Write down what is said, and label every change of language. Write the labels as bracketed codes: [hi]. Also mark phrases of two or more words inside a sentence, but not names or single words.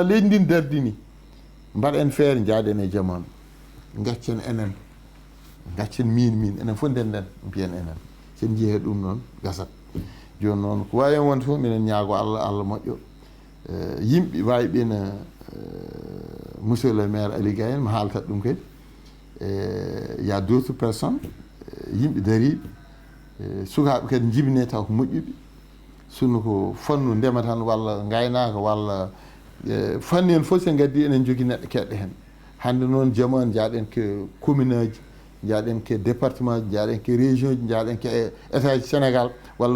[ff] leydi ndi dardini mbaɗen feere jaaɗen e jamanu gaccen enen gaccen min enen fof ndenden mbiyen enen sen jeehe ɗum noon gasat joni noon ko wawi en wonde fof minen ñaago Allah moƴƴo yimɓe wawi ɓena [fr] monsieur le maire [ff] Ali Gaye mi haaltat ɗum kadi [fr] y a d'autres personnes [ff] yimɓe dariɓe sukaɓe kadi jibine taw ko moƴƴuɓe sunno ko fannu ndema tan walla gaynaka walla fanni en fof sen gaddi enen jogui neɗɗo keɗɗo hen hande noon jamanu jaaɗen ke commune aji jaaɗen ke département ji jaaɗen ke région ji jaaɗen ke état ji Sénégal walla